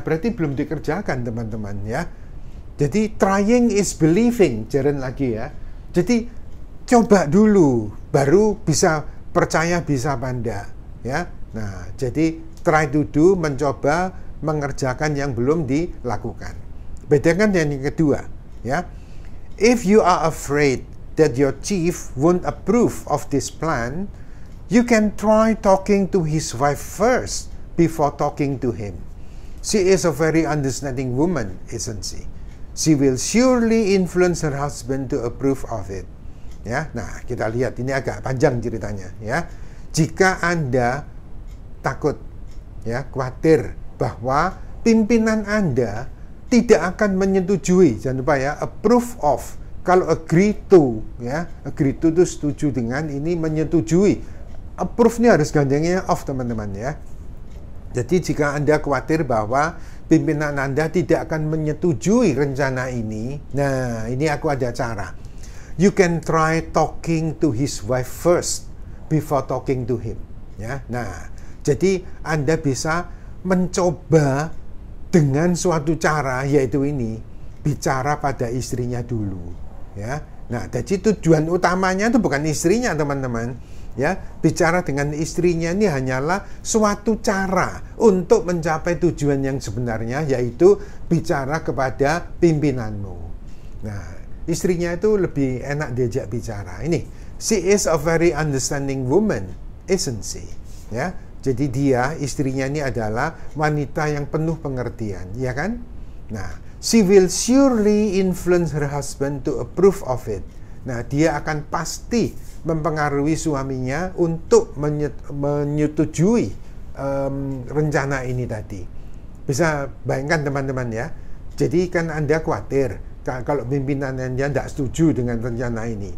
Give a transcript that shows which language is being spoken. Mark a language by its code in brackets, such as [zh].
[id] Berarti belum dikerjakan teman-teman ya. Jadi trying is believing, jalan lagi ya. Jadi coba dulu, baru bisa percaya bisa apa enggak ya. Nah, jadi try to do, mencoba mengerjakan yang belum dilakukan. Bedakan yang kedua ya. [en] If you are afraid that your chief won't approve of this plan, you can try talking to his wife first before talking to him. She is a very understanding woman, isn't she? She will surely influence her husband to approve of it. [id] Ya, nah kita lihat ini agak panjang ceritanya. Ya, jika Anda takut, ya khawatir bahwa pimpinan Anda tidak akan menyetujui, jangan lupa ya, approve of. Kalau agree to, ya agree to itu setuju dengan, ini menyetujui. Approve-nya harus gandengnya of teman-teman ya. Jadi jika Anda khawatir bahwa pimpinan Anda tidak akan menyetujui rencana ini, nah ini aku ada cara. [en] You can try talking to his wife first before talking to him. [id] Ya, nah jadi Anda bisa mencoba dengan suatu cara, yaitu ini, bicara pada istrinya dulu. Ya, nah jadi tujuan utamanya itu bukan istrinya teman-teman. Ya, bicara dengan istrinya ini hanyalah suatu cara untuk mencapai tujuan yang sebenarnya, yaitu bicara kepada pimpinanmu. Nah, istrinya itu lebih enak diajak bicara. [en] Ini, she is a very understanding woman, isn't she? [id] Ya, jadi dia, istrinya ini adalah wanita yang penuh pengertian, ya kan? [en] Nah, she will surely influence her husband to approve of it. [id] Nah, dia akan pasti mempengaruhi suaminya untuk menyetujui rencana ini tadi. Bisa bayangkan teman-teman ya. Jadi kan Anda khawatir kalau pimpinan Anda tidak setuju dengan rencana ini.